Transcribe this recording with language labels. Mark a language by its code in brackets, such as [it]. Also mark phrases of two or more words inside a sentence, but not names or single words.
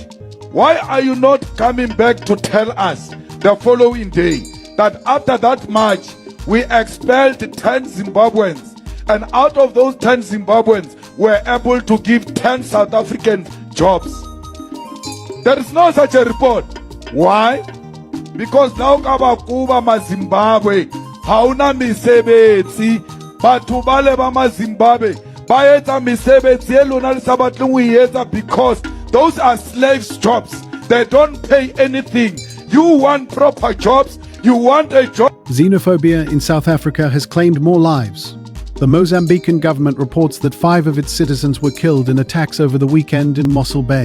[en] Why are you not coming back to tell us the following day that after that march, we expelled 10 Zimbabweans, and out of those 10 Zimbabweans, we're able to give 10 South African jobs? There is no such a report. Why? Because now [st] Kuba ma Zimbabwe, hauna misebetsi, batho bale ba ma Zimbabwe, ba etsa misebetsi e lona le sabatleng o etsa [en] because those are slaves jobs. They don't pay anything. You want proper jobs, you want a job. Xenophobia in South Africa has claimed more lives. The Mozambican government reports that 5 of its citizens were killed in attacks over the weekend in Mossel Bay.